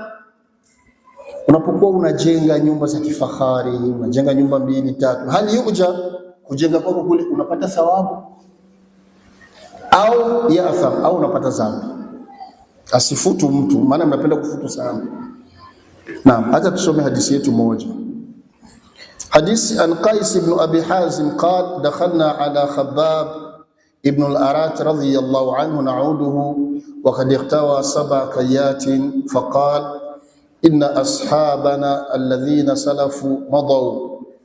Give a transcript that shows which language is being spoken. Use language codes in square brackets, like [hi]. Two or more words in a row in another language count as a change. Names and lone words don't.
[sw] Unapokuwa unajenga nyumba za kifahari, unajenga nyumba 2, 3, [ar] هل يؤجر, [sw] kujenga kwako kule unapata thawabu au ya'tham, au unapata dhambi? Asifutu mtu, maana mnapenda kufutu sana. Naam, hata tusome hadithi yetu moja. [ar] حديث عن قيس بن أبي حازم قال دخلنا على خباب ابن الأرات رضي الله عنه نعوده وقد اغتوى 7 كيات فقال إن أصحابنا الذين سلفوا مضوا